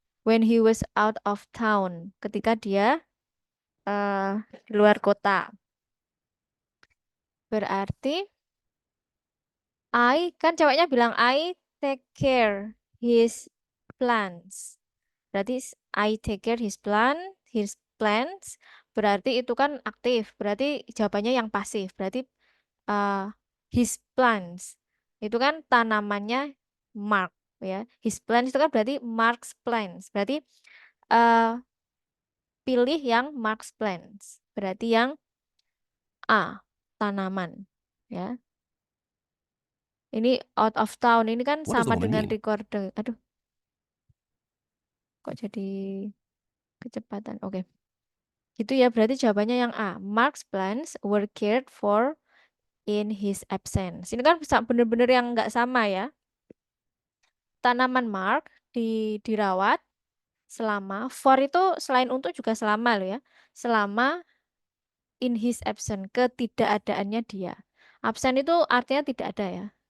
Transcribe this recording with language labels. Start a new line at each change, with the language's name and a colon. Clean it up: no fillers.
English: when he was out of town,
Indonesian: ketika dia di luar kota. Berarti kan ceweknya bilang
English: I take care his plants.
Indonesian: Berarti
English: I take care his plants.
Indonesian: Berarti itu kan aktif. Berarti jawabannya yang pasif. Berarti
English: his plants.
Indonesian: Itu kan tanamannya Mark ya.
English: His plants
Indonesian: itu kan berarti
English: Mark's plants.
Indonesian: Berarti pilih yang
English: Mark's plants.
Indonesian: Berarti yang A, tanaman ya. Ini
English: out of town.
Indonesian: Ini kan
English: What does the
Indonesian: sama
English: woman
Indonesian: dengan
English: mean?
Indonesian: recording. Aduh. Kok jadi kecepatan. Oke. Itu ya berarti jawabannya yang A.
English: Mark's plants were cared for in his absence.
Indonesian: Ini kan bener-bener yang nggak sama ya. Tanaman Mark dirawat selama,
English: for
Indonesian: itu selain untuk juga selama loh ya. Selama
English: in his absence,
Indonesian: ketidakadaannya dia. Absen itu artinya tidak ada ya.